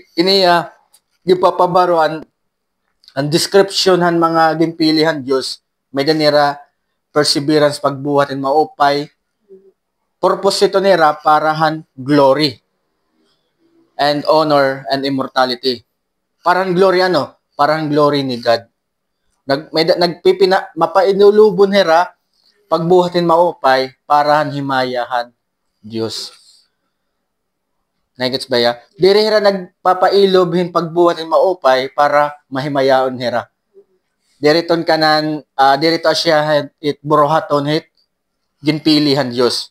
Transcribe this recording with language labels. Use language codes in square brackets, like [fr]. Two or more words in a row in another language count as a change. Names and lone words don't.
[war] Iniya gipapabaroan ang description han mga ginpilihan Dios may danira perseverance pagbuhatin maupay. Purpose ito nira para han [en] glory and honor and immortality. [war] Parang glory ano? Parang glory ni God. Mapainulubon nira pagbuhatin maupay para han himayahan Dios. Nagets ba ya? Diri hira nagpapailob hin pagbuhatin maupay para mahimayaon hira. Diriton kanan dirito siya it burohaton hit ginpilihan Dios.